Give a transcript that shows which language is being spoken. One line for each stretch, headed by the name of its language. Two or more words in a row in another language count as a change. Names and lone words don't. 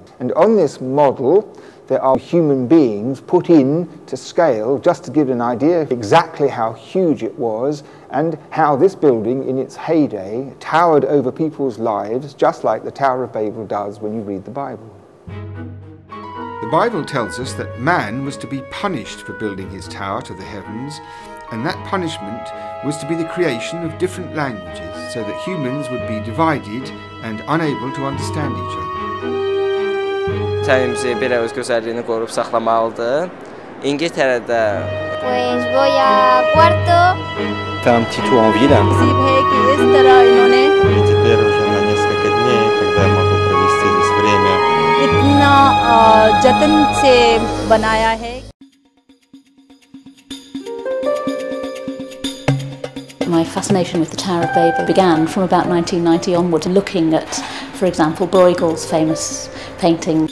English: And on this model, there are human beings put in to scale just to give an idea of exactly how huge it was and how this building in its heyday towered over people's lives, just like the Tower of Babel does when you read the Bible. The Bible tells us that man was to be punished for building his tower to the heavens, and that punishment was to be the creation of different languages so that humans would be divided and unable to understand each other.
Azerbaijani: Təmimizi belə öz gözəlliyini qorub saxlamalıdır. İngiltərədə
Spanish: Pues voy a Cuarto.
French: Fait un petit tour en ville.
Russian: И теперь уже на несколько дней, когда я могу провести здесь время.
Hindi: इतना जतन से बनाया है.
English: My fascination with the Tower of Babel began from about 1990 onward, looking at, for example, Bruegel's famous painting.